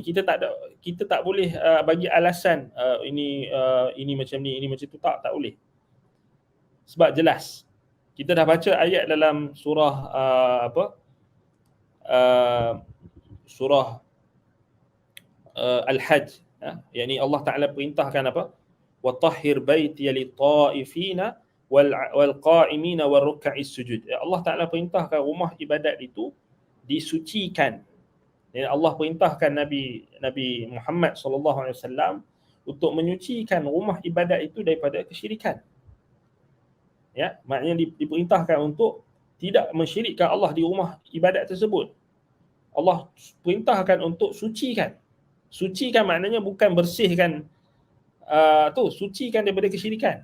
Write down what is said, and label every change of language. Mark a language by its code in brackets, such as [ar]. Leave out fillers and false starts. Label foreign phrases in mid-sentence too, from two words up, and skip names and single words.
[ms] Kita tak boleh bagi alasan ini macam ni, ini macam tu, tak boleh. Sebab jelas. Kita dah baca ayat dalam surah surah Al-Hajj, yakni Allah Taala perintahkan apa? [ar] وطهر بيتي للطائفين والقائمين والركع السجود. [ms] Allah Taala perintahkan rumah ibadat itu disucikan. Dan Allah perintahkan Nabi Muhammad [ar] صلى الله عليه وسلم [ms] untuk menyucikan rumah ibadat itu daripada kesyirikan. Ya, maknanya diperintahkan untuk tidak mensyirikkan Allah di rumah ibadat tersebut. Allah perintahkan untuk sucikan. Sucikan maknanya bukan bersihkan sucikan daripada kesyirikan.